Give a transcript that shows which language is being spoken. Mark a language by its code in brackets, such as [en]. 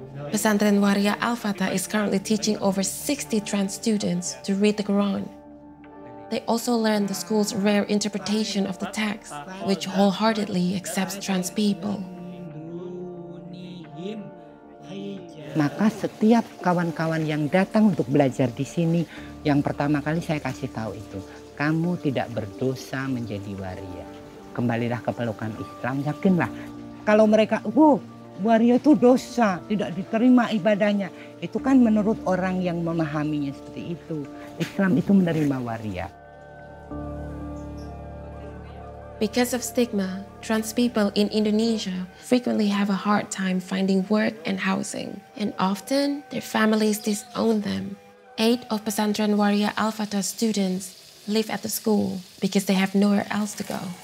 [en] Pesantren Waria Al-Fatah is currently teaching over 60 trans students to read the Quran. They also learn the school's rare interpretation of the text, which wholeheartedly accepts trans people. [id] Maka setiap kawan-kawan yang datang untuk belajar di sini, yang pertama kali saya kasih tahu itu, kamu tidak berdosa menjadi waria. Kembalilah ke pelukan Islam, yakinlah. Kalau mereka, waria itu dosa, tidak diterima ibadahnya. Itu kan menurut orang yang memahaminya seperti itu. Islam itu menerima waria. [en] Because of stigma, trans people in Indonesia frequently have a hard time finding work and housing, and often their families disown them. 8 of Pesantren Waria Al-Fatah students live at the school because they have nowhere else to go.